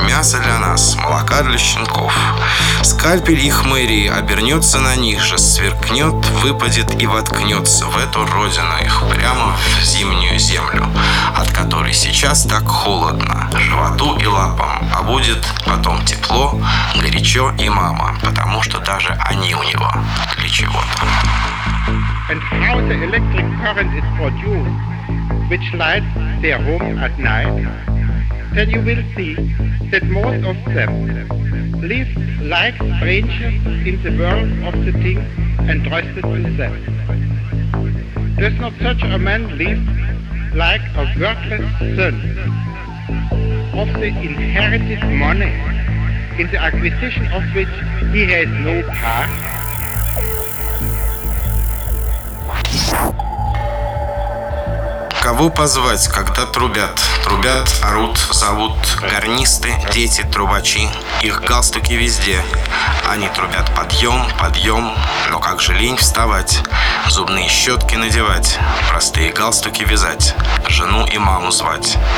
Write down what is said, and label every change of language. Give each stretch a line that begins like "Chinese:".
Russian: Мясо для нас, молока для щенков. Скальпель их мэрии обернется на них же, сверкнет, выпадет и воткнется в эту родину их, прямо в зимнюю землю, от которой сейчас так холодно животу и лапам, а будет потом тепло, горячо и мама, потому что даже они у него для чего-то.
English: And how the electric current is produced, which lights their home at night, then you will see that most of them live like strangers in the world of the things entrusted to them. Does not such a man live like a worthless son of the inherited money, in the acquisition of which he has no part?
Russian: Кого позвать, когда трубят? Трубят, орут, зовут гарнисты, дети, трубачи. Их галстуки везде. Они трубят подъем, подъем. Но как же лень вставать, зубные щетки надевать, простые галстуки вязать, жену и маму звать.